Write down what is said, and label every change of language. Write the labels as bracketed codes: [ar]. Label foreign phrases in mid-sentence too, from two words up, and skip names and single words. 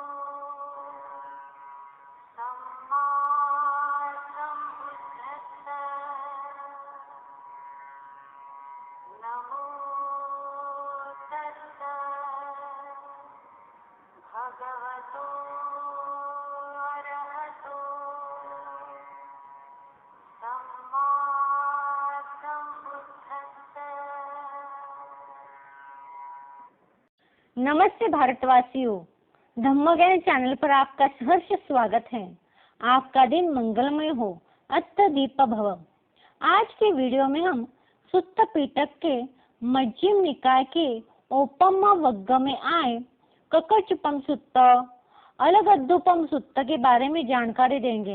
[pi] सम्मा सम्बुद्धस्सा नमो तस्सा भगवतो अरहतो सम्मा सम्बुद्धस्सा। [hi] नमस्ते भारतवासियों, धम्मज्ञान चैनल पर आपका सहर्ष स्वागत है। आपका दिन मंगलमय हो, [pi] अत्त दीप भव। [hi] आज के वीडियो में हम सुत्त पिटक के मध्यम निकाय के ओपम वग्ग में आए ककचुपम सुत्त, अलगद्दुपम सुत्त के बारे में जानकारी देंगे।